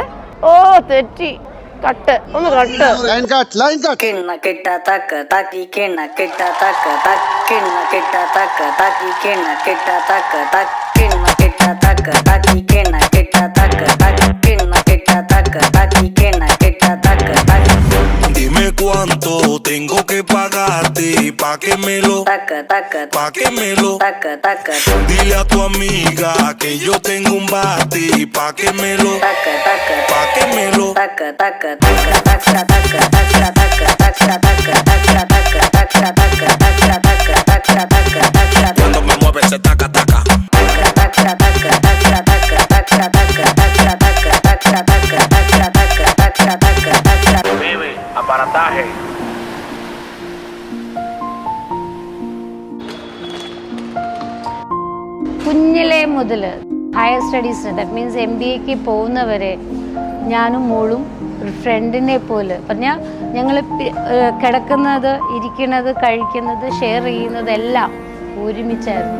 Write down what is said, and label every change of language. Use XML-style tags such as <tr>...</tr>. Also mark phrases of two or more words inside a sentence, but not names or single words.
<ml>ഓ തെറ്റി, കട്ട് ഒന്ന് കട്ട്. കിണ്ണ കിട്ട തക്ക താക്കി കിണ്ണ കിട്ട തക്ക തക്ക് കിണ്ണ കിട്ട തക്ക താക്കി കിണ്ണ കിട്ട തക്ക തക്ക് കിണ്ണ കിട്ട തക്ക താക്കി കിണ്ണ കിട്ട തക്ക തക്ക് കിണ്ണ കിട്ട തക്ക താക്കി കിണ്ണ കിട്ട തക്ക തക്ക്.</ml> <es>Dime cuánto tengo que pagarte pa' que me lo Dile a tu amiga que yo tengo un bate pa' que me lo Cuando me mueve se taca taca Bebe, aparataje.</es> <ml>കുഞ്ഞിലേ മുതൽ</ml> <en>higher studies, that means</en> <ml>MBAക്ക് പോകുന്നവരെ ഞാനും മോളും ഒരു ഫ്രണ്ടിനെ പോലെ പറഞ്ഞാൽ ഞങ്ങൾ കിടക്കുന്നത്, ഇരിക്കുന്നത്, കഴിക്കുന്നത്, ഷെയർ ചെയ്യുന്നതെല്ലാം ഒരുമിച്ചായിരുന്നു.</ml>